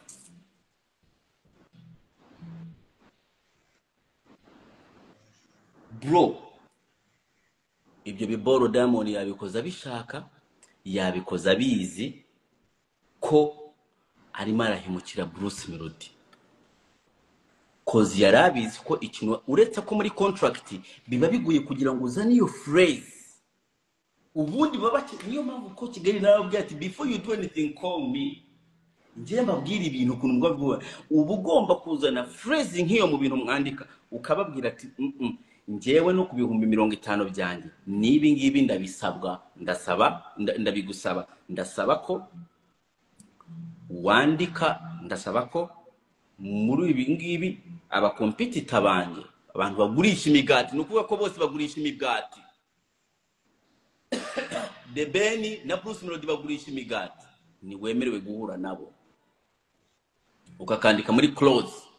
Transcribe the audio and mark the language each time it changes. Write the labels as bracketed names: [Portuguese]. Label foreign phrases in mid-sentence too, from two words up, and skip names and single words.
[Kinyarwanda] bro ibyo biboro Diamond yabikoza bishaka yabikoza bizi ko arimo arahimukira Bruce Melody kozi yarabizi ko ikintu uretse ko muri contract biba biguye kugira ngo uzane iyo phrase ubundi baba niyo mpamvu ko Kigali narabwiye ati [English] before you do anything call me [Kinyarwanda] ngiye mbabwira ibintu kuntu mbwa ubu ugomba kuzana phrase nk'iyo mu bintu mwandika ukababwira ati ngewe no ku bihumbi 50 byanjye nibi ngibi ndabisabwa ndabigusaba ndasaba ko wandika ndasaba ko muri ibi ngibi aba competitor banje abantu bagurisha imigati nukuvuga ko bose bagurisha imigati Debeni na Bruce Melody bagurisha imigati ni wemerewe guhura nabo ukakandika muri close